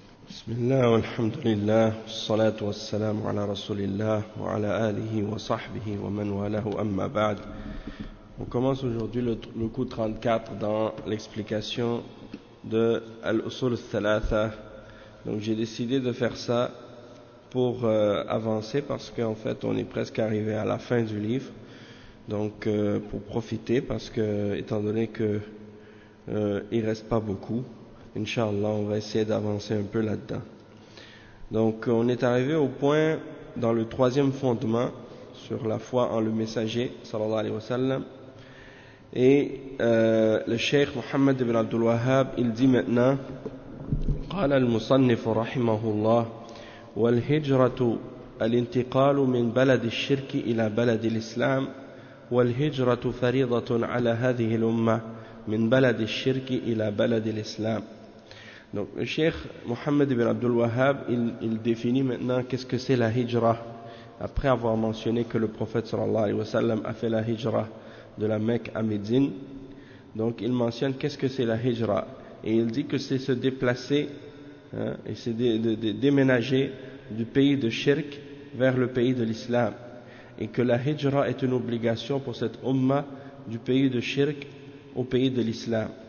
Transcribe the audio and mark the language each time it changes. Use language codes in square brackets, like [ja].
[ar] بسم الله والحمد لله والصلاة والسلام على رسول الله وعلى آله وصحبه ومن والاه أما بعد. [fr] On commence aujourd'hui le coup 34 dans l'explication de Al-Usul al-Thalatha. Donc j'ai décidé de faire ça pour avancer parce qu'en fait on est presque arrivé à la fin du livre. Donc pour profiter parce que étant donné que il reste pas beaucoup. Inch'Allah, on va essayer d'avancer un peu là-dedans. Donc, on est arrivé au point dans le troisième fondement sur la foi en le messager, sallallahu alayhi wa sallam. [ar] Et le Cheikh Mohammed ibn Abdul Wahhab, il dit maintenant قال المصنف رحمه الله والهجرة الانتقال من بلد الشرك إلى بلد الإسلام والهجرة فريضة على هذه الأمة من بلد الشرك إلى بلد الإسلام. [fr] Donc le Cheikh Mohammed ibn Abdul Wahhab, il définit maintenant qu'est-ce que c'est la hijra, après avoir mentionné que le prophète sallallahu alayhi wa sallam a fait la hijra de la Mecque à Médine. Donc il mentionne qu'est-ce que c'est la hijra, et il dit que c'est se déplacer, hein, et c'est de déménager du pays de shirk vers le pays de l'islam, et que la hijra est une obligation pour cette umma du pays de shirk au pays de l'islam.